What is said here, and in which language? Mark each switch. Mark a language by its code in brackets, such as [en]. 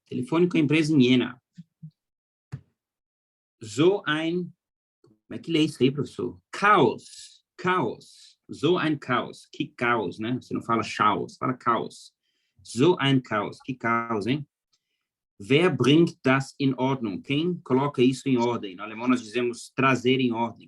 [pt] Telefone com a empresa em Jena. [de] So ein, [pt] como é que lê isso aí, professor? Caos. Caos. [de] So ein Chaos. [pt] Que caos, né? Você não fala chaos, fala caos. [de] So ein Chaos. [pt] Que caos, hein? [de] Wer bringt das in Ordnung? [pt] Quem coloca isso em ordem? No alemão nós dizemos trazer em ordem.